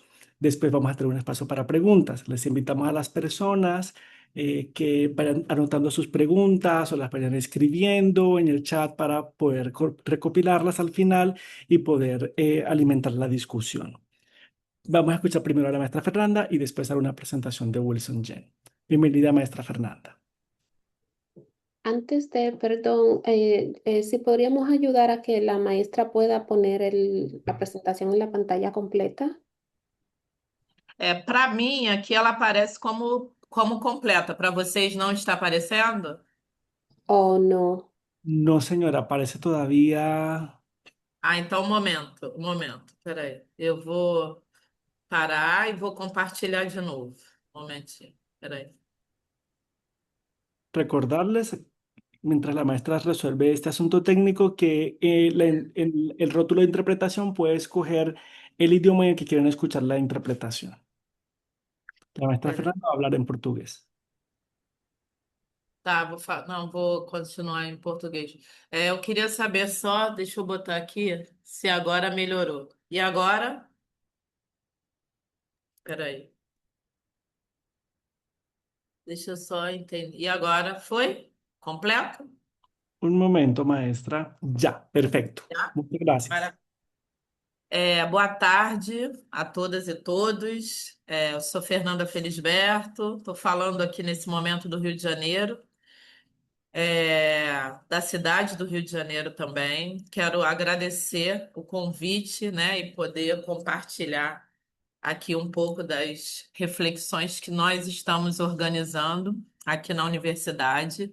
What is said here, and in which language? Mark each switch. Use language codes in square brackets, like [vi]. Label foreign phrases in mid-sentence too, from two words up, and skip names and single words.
[es] Después vamos a tener un espacio para preguntas. Les invitamos a las personas que vayan anotando sus preguntas o las vayan escribiendo en el chat para poder recopilarlas al final y poder alimentar la discusión. Vamos a escuchar primero a la maestra Fernanda y después a una presentación de Wilson Jen. Bienvenida, maestra Fernanda. Antes de, perdón, si podríamos ayudar a que la maestra pueda poner la presentación en la pantalla completa [pt] Para mim, aqui ela aparece como completa. Para vocês não está aparecendo? [es] o no. No, señora, aparece todavía. [pt] Ah, então um momento. Peraí. Eu vou parar e vou compartilhar de novo. Um momentinho. Peraí. [es] Recordarles, mientras la maestra resuelve este asunto técnico, que el rótulo de interpretación puede escoger el idioma en el que quieren escuchar la interpretación. La maestra [pt] Peraí. [es] Fernanda va a hablar en portugués. [pt] Tá, não, vou continuar em português. Eu queria saber só, deixa eu botar aqui, se agora melhorou. E agora? Peraí. Deixa eu só entender. E agora? Foi? Completo? [es] Un momento, maestra. Ya, perfecto. [pt] Já? [es] Muchas gracias. [pt] Boa tarde a todas e todos. Eu sou Fernanda Felisberto, estou falando aqui nesse momento do Rio de Janeiro, da cidade do Rio de Janeiro também. Quero agradecer o convite, né, e poder compartilhar aqui um pouco das reflexões que nós estamos organizando aqui na universidade.